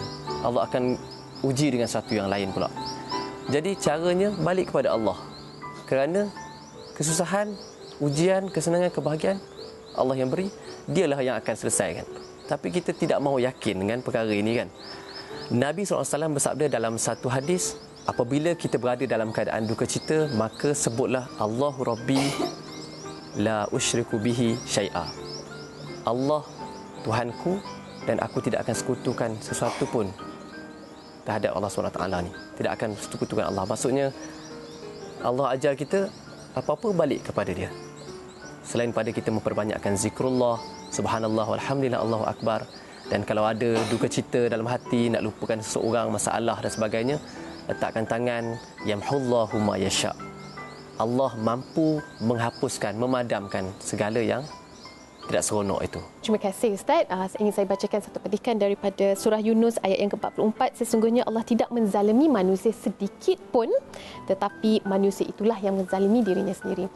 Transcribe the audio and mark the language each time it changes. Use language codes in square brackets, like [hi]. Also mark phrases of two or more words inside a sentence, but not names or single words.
[ms] Allah akan uji dengan satu yang lain pula. Jadi caranya balik kepada Allah. Kerana kesusahan, ujian, kesenangan, kebahagiaan Allah yang beri, dialah yang akan selesaikan. Tapi kita tidak mahu yakin dengan perkara ini kan. Nabi SAW bersabda dalam satu hadis, apabila kita berada dalam keadaan duka cita, maka sebutlah [ar] اللهُ رَبِّي لَا أُشْرِكُ بِهِ شَيْئًا. [ms] Allah Tuhanku dan aku tidak akan sekutukan sesuatu pun terhadap Allah SWT ni. Tidak akan sekutukan Allah. Maksudnya Allah ajar kita apa-apa balik kepada dia. Selain pada kita memperbanyakkan zikrullah, [ar] سبحان الله، والحمد لله، الله أكبر. [ms] Dan kalau ada duka cita dalam hati, nak lupakan seseorang, masalah dan sebagainya, letakkan tangan, [ar] يمحو الله ما يشاء. [ms] Allah mampu menghapuskan, memadamkan segala yang tidak seronok itu. Terima kasih Ustaz. Ingin saya bacakan satu petikan daripada surah Yunus ayat yang ke-44. Sesungguhnya Allah tidak menzalimi manusia sedikit pun, tetapi manusia itulah yang menzalimi dirinya sendiri.